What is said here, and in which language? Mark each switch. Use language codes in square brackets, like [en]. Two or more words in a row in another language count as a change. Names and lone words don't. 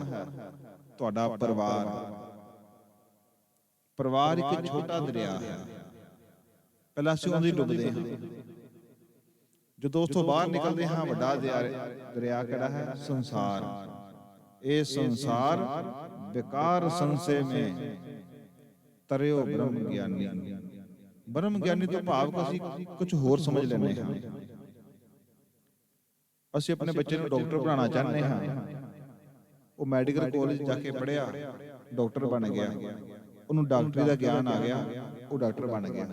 [pa] ਤੁਹਾਡਾ ਪਰਿਵਾਰ। ਪਰਿਵਾਰ ਇੱਕ ਛੋਟਾ ਦਰਿਆ ਹੈ, ਪਹਿਲਾਂ ਅਸੀਂ ਉਹਦੀ ਡੁੱਬਦੇ ਹਾਂ। ਜਦੋਂ ਉਸ ਤੋਂ ਬਾਹਰ ਨਿਕਲਦੇ ਹਾਂ, ਵੱਡਾ ਦਰਿਆ ਕਿਹੜਾ ਹੈ? ਸੰਸਾਰ। ਇਹ ਸੰਸਾਰ ਬੇਕਾਰ ਸੰਸ਼ਯ ਮੇਂ ਤਰਿਓ ਬ੍ਰਹਮ ਗਿਆਨੀ। ਬ੍ਰਹਮ ਗਿਆਨੀ ਤੋਂ ਭਾਵ ਅਸੀਂ ਕੁਝ ਹੋਰ ਸਮਝ ਲੈਂਦੇ ਹਾਂ। ਅਸੀਂ ਆਪਣੇ ਬੱਚੇ ਨੂੰ ਡਾਕਟਰ ਬਣਾਉਣਾ ਚਾਹੁੰਦੇ ਹਾਂ, ਉਹ ਮੈਡੀਕਲ ਕਾਲਜ ਜਾ ਕੇ ਪੜ੍ਹਿਆ, ਡਾਕਟਰ ਬਣ ਗਿਆ, ਉਹਨੂੰ ਡਾਕਟਰੀ ਦਾ ਗਿਆਨ ਆ ਗਿਆ, ਉਹ ਡਾਕਟਰ ਬਣ ਗਿਆ।